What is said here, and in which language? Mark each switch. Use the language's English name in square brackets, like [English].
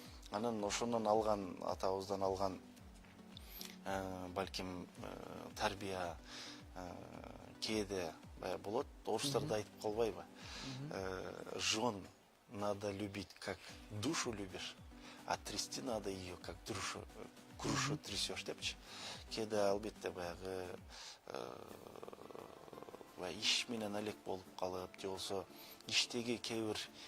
[Kyrgyz] Анан ошондон алган, атабыздан алган балким тарбия кээде болот. Орустарда айтып калбайбы? [Russian] Жон надо любить, как душу любишь, а трясти надо ее, как грушу трясешь [Kyrgyz] депчи. Кээде албетте баягы иш менен алек болуп калып, же болсо иштеги кээ бир